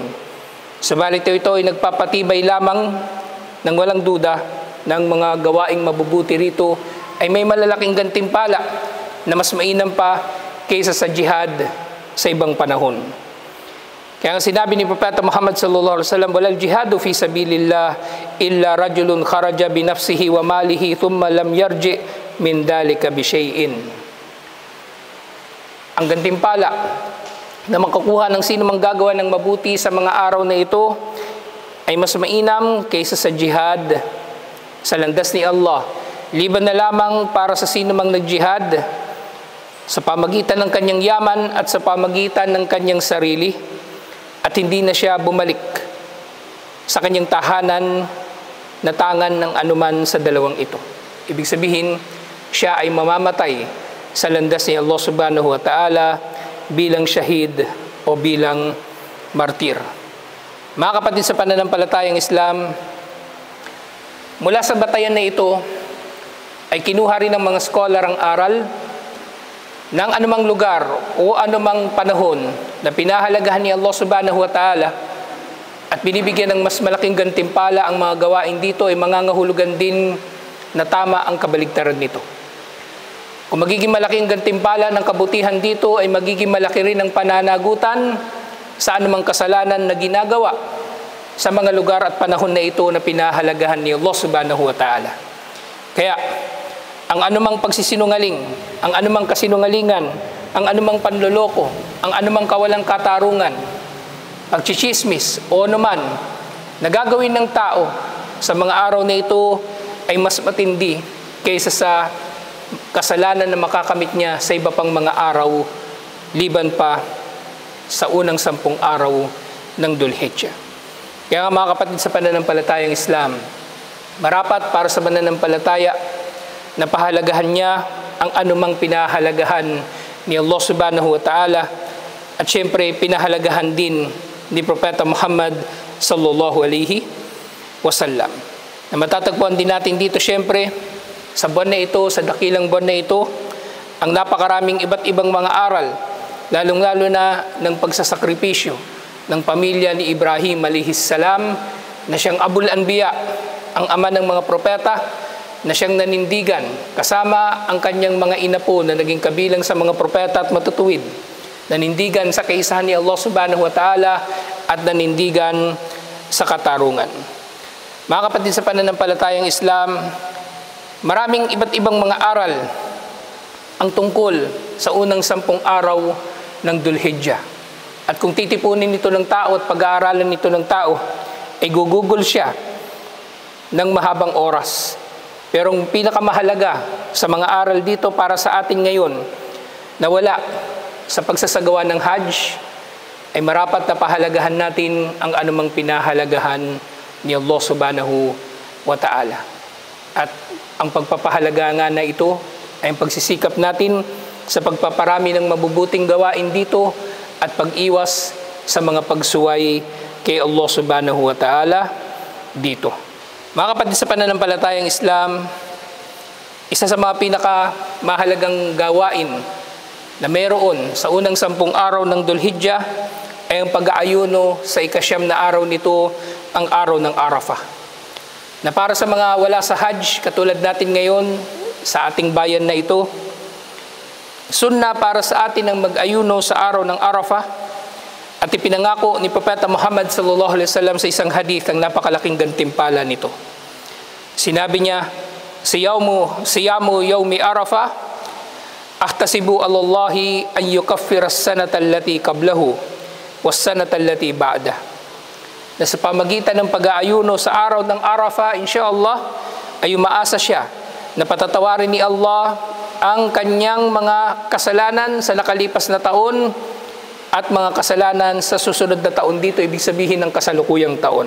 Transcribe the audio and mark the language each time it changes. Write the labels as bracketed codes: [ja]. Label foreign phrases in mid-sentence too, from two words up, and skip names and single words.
[tl] Subalit ito ay nagpapatibay lamang nang walang duda ng mga gawaing mabubuti rito ay may malalaking gantimpala na mas mainam pa kaysa sa jihad sa ibang panahon. Kaya sinabi ni Propeta Muhammad [ar] صلى الله عليه وسلم, "ولا الجهاد في سبيل الله إلا رجل خرج بنفسه وماله ثم لم يرجع من ذلك بشيء." [tl] Ang gantimpala na makukuha ng sino mang gagawa ng mabuti sa mga araw na ito ay mas mainam kaysa sa jihad sa landas ni Allah, liban na lamang para sa sino mang nagjihad sa pamagitan ng kanyang yaman at sa pamagitan ng kanyang sarili, at hindi na siya bumalik sa kanyang tahanan na tangan ng anuman sa dalawang ito. Ibig sabihin, siya ay mamamatay sa landas ni Allah [ar] سبحانه وتعالى [tl] bilang shahid o bilang martir. Mga kapatid, sa pananampalatayang Islam, mula sa batayan na ito ay kinuha rin ng mga scholar ang aral ng anumang lugar o anumang panahon na pinahalagahan ni Allah [ar] سبحانه وتعالى [tl] at binibigyan ng mas malaking gantimpala ang mga gawain dito, ay mangangahulugan din na tama ang kabaligtaran nito. Kung magiging malaking gantimpala ng kabutihan dito, ay magiging malaki rin ang pananagutan sa anumang kasalanan na ginagawa sa mga lugar at panahon na ito na pinahalagahan ni Allah [ar] سبحانه وتعالى. [tl] Kaya, ang anumang pagsisinungaling, ang anumang kasinungalingan, ang anumang panloloko, ang anumang kawalang katarungan, pagchichismis o anuman na gagawin ng tao sa mga araw na ito ay mas matindi kaysa sa kasalanan na makakamit niya sa iba pang mga araw liban pa sa unang 10 araw ng Dhul-Hijjah. Kaya nga mga kapatid sa pananampalatayang Islam, marapat para sa pananampalataya na pahalagahan niya ang anumang pinahalagahan ni Allah [ar] سبحانه وتعالى [tl] at syempre pinahalagahan din ni Propeta Muhammad [ar] صلى الله عليه وسلم. [tl] Na matatagpuan din natin dito syempre sa buwan na ito, sa dakilang buwan na ito, ang napakaraming iba't ibang mga aral, lalong-lalo na ng pagsasakripisyo ng pamilya ni Ibrahim [ar] عليه السلام [tl] na siyang [ar] أبو الأنبياء, [tl] ang ama ng mga propeta, na siyang nanindigan kasama ang kanyang mga inapo na naging kabilang sa mga propeta at matutuwid, nanindigan sa kaisahan ni Allah [ar] سبحانه وتعالى [tl] at nanindigan sa katarungan. Mga kapatid sa pananampalatayang Islam, maraming iba't ibang mga aral ang tungkol sa unang 10 araw ng Dhul-Hijjah. At kung titipunin nito ng tao at pag-aaralan nito ng tao, ay gugugol siya ng mahabang oras. Pero ang pinakamahalaga sa mga aral dito para sa atin ngayon na wala sa pagsasagawa ng Hajj ay marapat na pahalagahan natin ang anumang pinahalagahan ni Allah [ar] سبحانه وتعالى. [tl] At ang pagpapahalaga nga na ito ay ang pagsisikap natin sa pagpaparami ng mabubuting gawain dito at pag-iwas sa mga pagsuway kay Allah [ar] سبحانه وتعالى [tl] dito. Mga kapatid sa pananampalatayang Islam, isa sa mga pinakamahalagang gawain na meron sa unang 10 araw ng Dhul-Hijjah ay ang pag-aayuno sa ika-9 na araw nito, ang araw ng Arafah. Na para sa mga wala sa Hajj, katulad natin ngayon sa ating bayan na ito, sunna para sa atin ang mag-ayuno sa araw ng Arafah at ipinangako ni Propeta Muhammad [ar] صلى الله عليه وسلم [tl] sa isang hadith ang napakalaking gantimpala nito. Sinabi niya, [ar] صيام يوم عرفة أحتسب على الله أن يكفر السنة التي قبله والسنة التي بعده. [tl] Na sa pamagitan ng pag-aayuno sa araw ng Arafah, insyaallah, ay umaasa siya na patatawarin ni Allah ang kanyang mga kasalanan sa nakalipas na taon at mga kasalanan sa susunod na taon dito, ibig sabihin ng kasalukuyang taon.